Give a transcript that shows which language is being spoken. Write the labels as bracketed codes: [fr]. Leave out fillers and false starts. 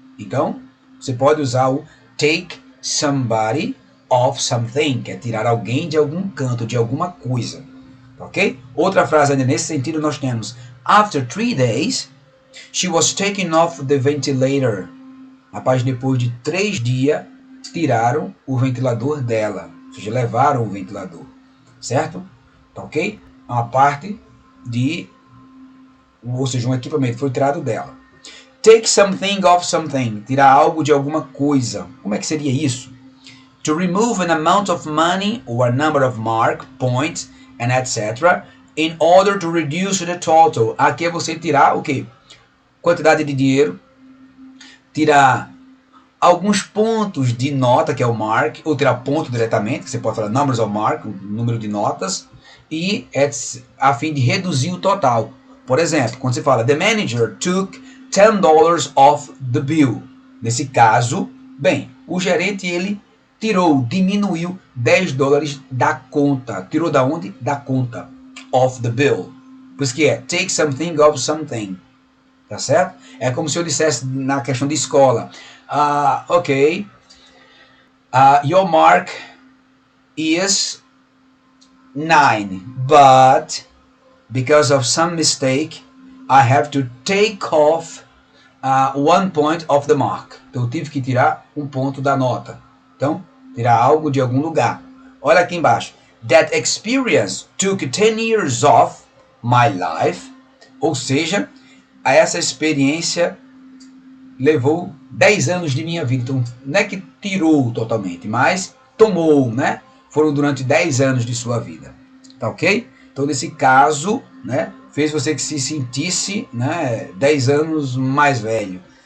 [pt] Então, você pode usar o [en] take somebody off something, [pt] que é tirar alguém de algum canto, de alguma coisa. Ok? Outra frase ainda nesse sentido nós temos: [en] After 3 days, she was taken off the ventilator. [pt] Rapaz, depois de 3 dias, tiraram o ventilador dela. Ou seja, levaram o ventilador. Certo? Tá ok? É uma parte de... Ou seja, um equipamento foi tirado dela. [en] Take something off something. [pt] Tirar algo de alguma coisa. Como é que seria isso? [en] To remove an amount of money or a number of mark, points, and etc. in order to reduce the total. [pt] Aqui é você tirar o quê? Quantidade de dinheiro, tirar alguns pontos de nota, que é o mark, ou tirar ponto diretamente, que você pode falar [en] numbers of mark, [pt] um número de notas, e a fim de reduzir o total. Por exemplo, quando você fala [en] the manager took $10 off the bill. [pt] Nesse caso, bem, o gerente ele diminuiu $10 da conta. Tirou da onde? Da conta. [en] Off the bill. [pt] Por isso que é [en] take something off something. [pt] Tá certo? É como se eu dissesse na questão de escola. Ok. [en] Your mark is 9, but because of some mistake, I have to take off 1 point of the mark. [pt] Então eu tive que tirar um ponto da nota. Então, tirar algo de algum lugar. Olha aqui embaixo. [en] That experience took 10 years off my life. [pt] Ou seja, essa experiência levou 10 anos de minha vida. Então, não é que tirou totalmente, mas tomou, né? Foram durante 10 anos de sua vida. Tá ok? Então, nesse caso, né? Fez você que se sentisse, né? 10 anos mais velho.